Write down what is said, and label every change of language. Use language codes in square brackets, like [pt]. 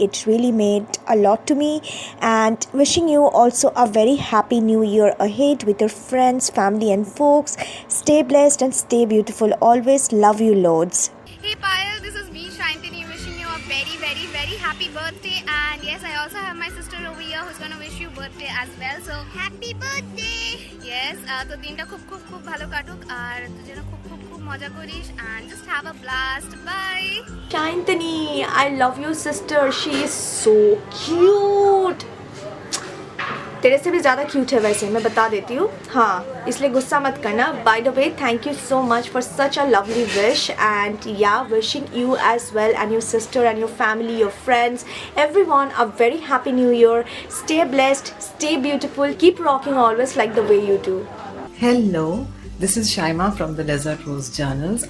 [en] It really made a lot to me, and wishing you also a very happy new year ahead with your friends, family and folks. Stay blessed and stay beautiful always. Love you loads. Hey Payal, this is me, Shantini, wishing you a very happy birthday. And yes, I also have my sister over here who's gonna wish you birthday as well. So happy birthday! [bn] Yes, তো দিনটা খুব ভালো কাটুক, আর তুই যেন খুব মজা করিস, [en] and just have a blast. Bye. Shantini, I love your sister. She is so cute. [hi] तेरे से भी ज़्यादा क्यूट है वैसे, मैं बता देती हूँ, हाँ, इसलिए गुस्सा मत करना. [en] By the way, thank you so much for such a lovely wish, and yeah, wishing you as well and your sister and your family, your friends, everyone a very happy new year. Stay blessed, stay beautiful, keep rocking always like the way you do. Hello, this is Shaima from the Desert Rose Journals.